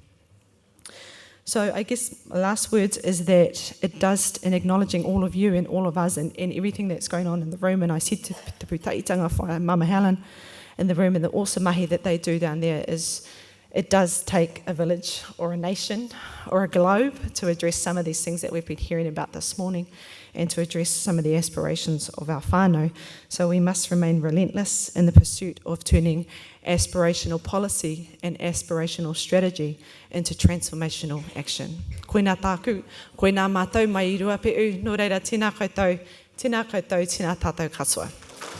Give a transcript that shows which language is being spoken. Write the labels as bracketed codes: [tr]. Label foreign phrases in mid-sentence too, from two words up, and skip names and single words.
[en] So I guess my last words is that it does, in acknowledging all of you and all of us and everything that's going on in the room, and I said to Te Pūtaitanga whai Mama Helen in the room, and the awesome mahi that they do down there is, it does take a village or a nation or a globe to address some of these things that we've been hearing about this morning, and to address some of the aspirations of our whānau. So we must remain relentless in the pursuit of turning aspirational policy and aspirational strategy into transformational action. [mi] Koina tāku, koina mātou mai I Ruapehu, nō reira tēnā koutou, tēnā tātou katoa.